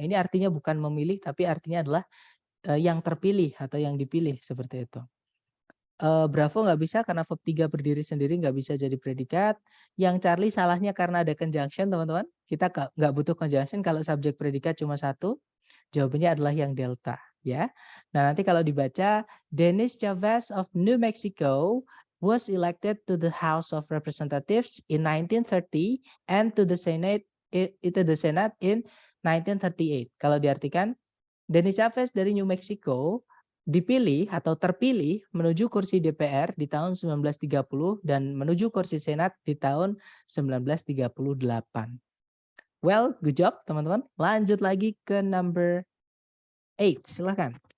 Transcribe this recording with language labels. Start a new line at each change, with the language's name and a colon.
Indonesian: Ini artinya bukan memilih, tapi artinya adalah yang terpilih atau yang dipilih seperti itu. Bravo nggak bisa karena verb 3 berdiri sendiri nggak bisa jadi predikat. Yang Charlie salahnya karena ada conjunction teman-teman. Kita nggak butuh conjunction kalau subjek predikat cuma satu. Jawabannya adalah yang delta ya. Nah nanti kalau dibaca,
English: Dennis Chavez of New Mexico was elected to the House of Representatives in 1930 and to the Senate in 1938.
Indonesian: Kalau diartikan, Dennis Chavez dari New Mexico dipilih atau terpilih menuju kursi DPR di tahun 1930 dan menuju kursi Senat di tahun 1938.
English: Well, good job
Indonesian: teman-teman. Lanjut lagi ke number 8. Silahkan.